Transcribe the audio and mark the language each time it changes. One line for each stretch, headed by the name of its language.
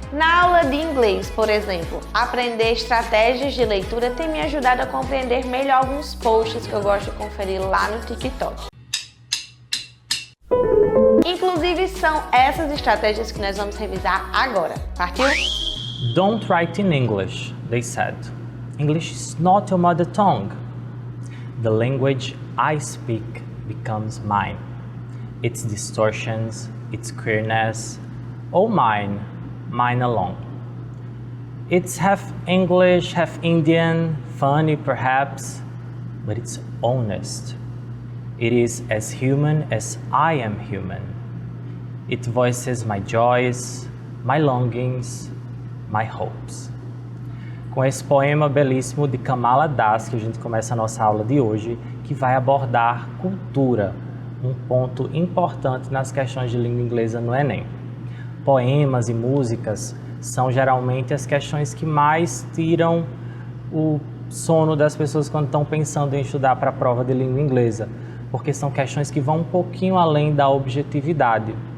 Portuguese: Na aula de inglês, por exemplo, aprender estratégias de leitura tem me ajudado a compreender melhor alguns posts que eu gosto de conferir lá no TikTok. Inclusive, são essas estratégias que nós vamos revisar agora. Partiu?
English: Don't write in English, they said. English is not your mother tongue. The language I speak becomes mine. Its distortions, its queerness, all mine, mine alone. It's half English, half Indian, funny perhaps, but it's honest. It is as human as I am human. It voices my joys, my longings, my hopes.
Portuguese: Com esse poema belíssimo de Kamala Das, que a gente começa a nossa aula de hoje, que vai abordar cultura, um ponto importante nas questões de língua inglesa no Enem. Poemas e músicas são geralmente as questões que mais tiram o sono das pessoas quando estão pensando em estudar para a prova de língua inglesa, porque são questões que vão um pouquinho além da objetividade.